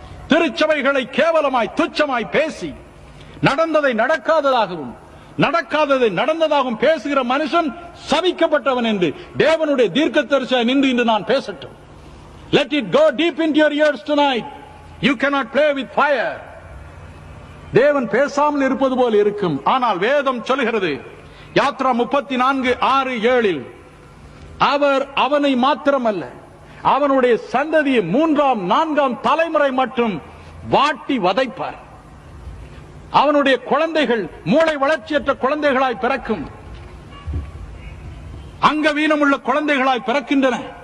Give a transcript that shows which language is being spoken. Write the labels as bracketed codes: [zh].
[ta] திருச்சபைகளை கேவலமாய் துச்சமாய் பேசி நடந்ததை நடக்காததாகவும் நடக்காததை நடந்ததாகவும் பேசுகிற மனுஷன் சபிக்கப்பட்டவன் என்று தேவனுடைய தீர்க்கதரிசியாய் நின்று இன்று நான் பேசட்டும். [en] Let it go deep into your ears tonight. You cannot play with fire. [ta] தேவன் பேசாமல் இருப்பது போல் இருக்கும். ஆனால் வேதம் சொல்கிறது யாத்ரா 34:6-7 அவர் அவனை மாத்திரமல்ல அவனுடைய சந்ததியை 3ஆம் 4ஆம் தலைமுறை மற்றும் வாட்டி வதைப்பார். அவனுடைய குழந்தைகள் மூளை வளர்ச்சியற்ற குழந்தைகளாய் பிறக்கும், அங்கவீனமுள்ள குழந்தைகளாய் பிறக்கின்றன.